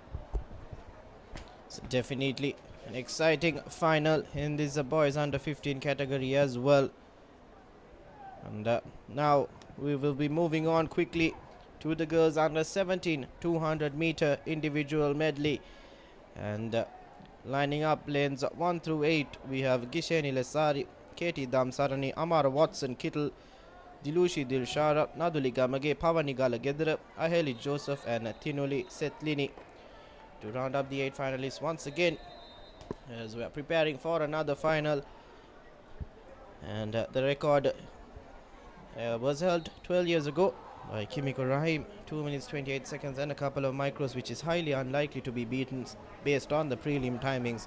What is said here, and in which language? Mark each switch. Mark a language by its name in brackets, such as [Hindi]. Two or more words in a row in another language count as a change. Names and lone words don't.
[English] So definitely an exciting final in this boys under 15 category as well. And now we will be moving on quickly to the girls under 17 200 meter individual medley. And lining up lanes 1 through 8, we have Gisheni Lesari, Katie Damsarani, Amara Watson Kittle, Dilushi Dilshara, Naduli Gamage, Pavanigala Gedra, Aheli Joseph, and Tinuli Setlini to round up the 8 finalists once again as we are preparing for another final. And the record was held 12 years ago by Kimiko Rahim, 2 minutes 28 seconds and a couple of micros, which is highly unlikely to be beaten based on the prelim timings.